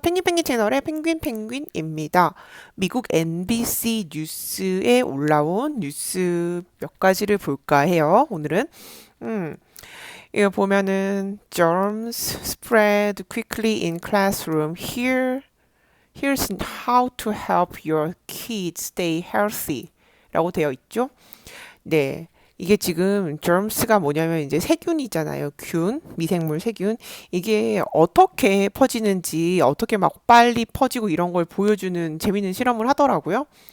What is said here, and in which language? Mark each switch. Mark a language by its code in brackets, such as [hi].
[ko] 펭귄펭귄 채널의 펭귄펭귄입니다. 미국 NBC 뉴스에 올라온 뉴스 몇 가지를 볼까 해요. 오늘은. 음, 이거 보면은 [en] germs spread quickly in classroom. Here's how to help your kids stay healthy. [ko] 라고 되어 있죠. 네. 이게 지금 germs가 뭐냐면 이제 세균이잖아요. 균, 미생물 세균. 이게 어떻게 퍼지는지, 어떻게 막 빨리 퍼지고 이런 걸 보여주는 재밌는 실험을 하더라고요.